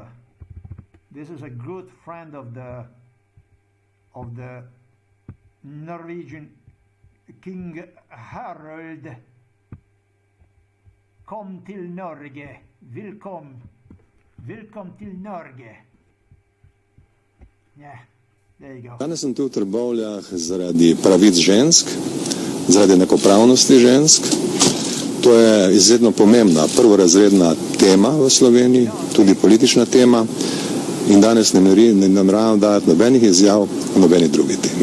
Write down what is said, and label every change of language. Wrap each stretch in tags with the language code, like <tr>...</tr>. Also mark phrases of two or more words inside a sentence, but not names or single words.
<en>This is a good friend of the Norwegian King Harald.</en> <no>Kom till Norge. Velkommen till Norge.</no> <en>Yeah, there you go.</en> <sl>Danes sem tu v Trbovljah zaradi pravic žensk, zaradi enakopravnosti žensk. To je izredno pomembna prvorazredna tema v Sloveniji, tudi politična tema. In danes ne nameravam dajati nobenih izjav o nobeni drugi temi.</sl>